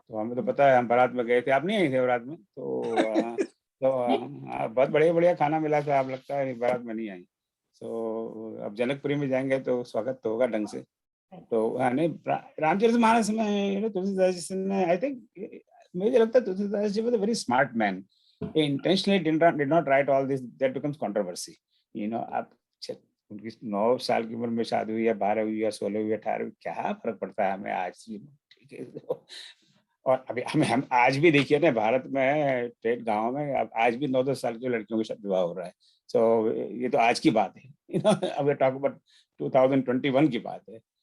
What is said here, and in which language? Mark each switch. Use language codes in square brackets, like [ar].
[hi] तो हमें तो पता है, हम बारात में गए थे, आप नहीं आई थे बारात में, तो बहुत बढ़िया बढ़िया खाना मिला था, आप लगता है बारात में नहीं आई। तो अब जनकपुरी में जाएंगे तो स्वागत तो होगा ढंग से। तो नहीं, रामचरितमानस में तुलसीदास जी ने, [en] I think, [hi] मुझे लगता है Tulsidas ji [en] Was a very smart man. He intentionally did not write all this that becomes controversy. [hi] आप उनकी 9 साल की उम्र में शादी हुई है, 12 हुई है, 16 हुई है, 18 हुई, क्या फर्क पड़ता है हमें आज? ठीक है। और अभी हम आज भी देखिए ना, भारत में स्टेट गाँव में अब आज भी 9-10 साल की लड़कियों के साथ विवाह हो रहा है। सो ये तो आज की बात है। अब [en] talk about [hi] 2021 की बात है।